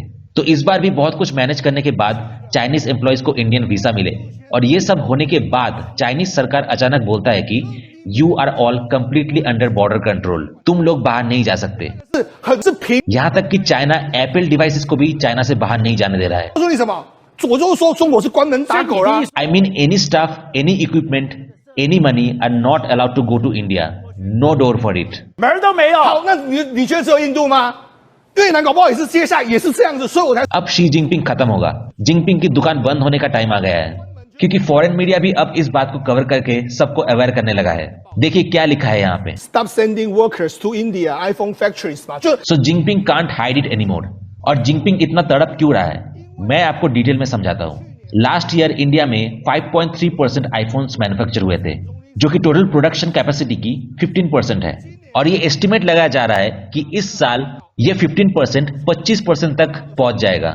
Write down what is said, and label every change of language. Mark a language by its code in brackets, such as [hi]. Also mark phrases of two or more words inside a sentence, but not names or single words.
[hi] तो इस बार भी बहुत कुछ मैनेज करने के बाद [en] Chinese employees [hi] को [en] Indian visa [hi] मिले, और ये सब होने के बाद चाइनीज सरकार अचानक बोलता है कि [en] you are all completely under border control, [hi] तुम लोग बाहर नहीं जा सकते। 是平 यहां तक कि चाइना [en] Apple devices [hi] को भी चाइना से बाहर नहीं जाने दे रहा है। [zh] 告诉你什么？我就说中国是关门打狗啦。 [en] I mean any staff, any equipment, any money are not allowed to go to India. No door for it. [zh] 门都没有。好，那你觉得只有印度吗？越南搞不好也是接下来也是这样子，所以我才 [hi] अब शी जिनपिंग खत्म होगा। जिनपिंग की दुकान बंद होने का टाइम आ गया है, क्योंकि [en] foreign media [hi] भी अब इस बात को कवर करके सबको अवेयर करने लगा है। देखिए क्या लिखा है यहाँ पे। [en] stop sending workers to India iPhone factories 嘛，就 So जिनपिंग can't hide it anymore. [hi] और जिनपिंग इतना तड़प क्यों रहा है, मैं आपको डिटेल में समझाता हूँ। [en] last year [hi] इंडिया में 5.3% [en] iPhones manufacture [hi] हुए थे, जो कि [en] total production capacity [hi] की 15% है। और ये एस्टिमेट लगाया जा रहा है कि इस साल ये 15% 25% तक पहुंच जाएगा।